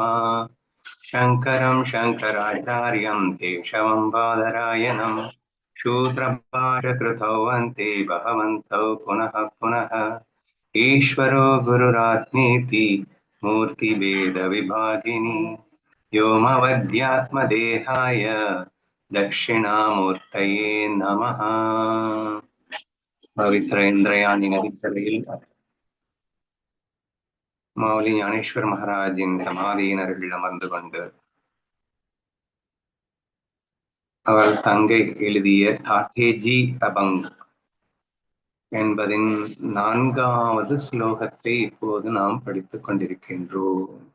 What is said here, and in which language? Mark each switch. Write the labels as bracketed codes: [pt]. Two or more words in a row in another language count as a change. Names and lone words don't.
[sa] शङ्करं शङ्कराचार्यं केशवं बादरायणं शूद्रभाषकृतौ वन्ते भगवन्तौ पुनः पुनः। ईश्वरो गुरुरात्मेति मूर्तिभेदविभागिनि व्योमवद्यात्मदेहाय दक्षिणामूर्तये नमः. [ta] பவித்ரேந்திரயாணி நதிக்கரையில் மாவலி ஞானேஸ்வர் மகாராஜின் சமாதியினர்கள் அமர்ந்து கொண்டு அவர் தங்கை எழுதிய தாத்தேஜி அபங் என்பதின் 4வது ஸ்லோகத்தை இப்போது நாம் படித்துக் கொண்டிருக்கின்றோம்.